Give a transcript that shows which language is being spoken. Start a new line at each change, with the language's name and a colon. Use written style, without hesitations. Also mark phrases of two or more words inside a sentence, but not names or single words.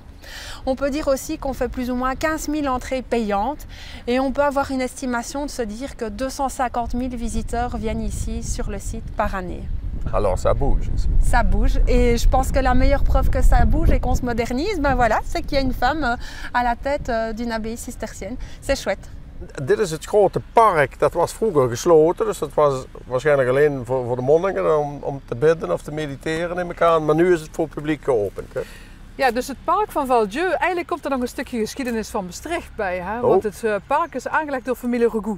French: On peut dire aussi qu'on fait plus ou moins 15 000 entrées payantes et on peut avoir une estimation de se dire que 250 000 visiteurs viennent ici sur le site par année. Alors ça bouge ici. Ça bouge et je pense que la meilleure preuve que ça bouge et qu'on se modernise, ben voilà, c'est qu'il y a une femme à la tête d'une abbaye cistercienne. C'est chouette.
Dutch: Dit is het grote park, dat was vroeger gesloten, dus dat was waarschijnlijk alleen voor de monniken om te bidden of te mediteren neem ik aan. Maar nu is het voor het publiek geopend. Hè? Ja, dus het park van Val-Dieu, eigenlijk komt er nog een stukje geschiedenis van Maastricht bij. Hè? Oh. Want het park is aangelegd door familie Regout.